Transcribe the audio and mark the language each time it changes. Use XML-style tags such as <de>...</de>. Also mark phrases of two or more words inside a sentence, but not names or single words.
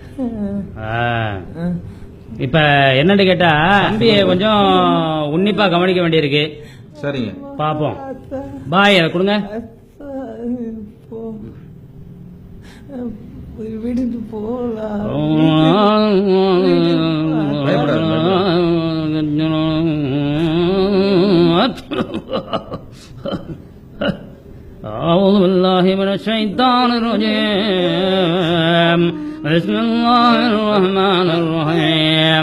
<ta>இப்ப என்னன்னு கேட்டா தம்பியை கொஞ்சம் உன்னிப்பா கவனிக்க வேண்டியிருக்கு. சரிங்க பாப்போம். பாய் அதை கொடுங்க. விடுட்டு போலாம்.</ta> <ar>أعوذ بالله من الشيطان الرجيم. بسم الله الرحمن الرحيم.</ar>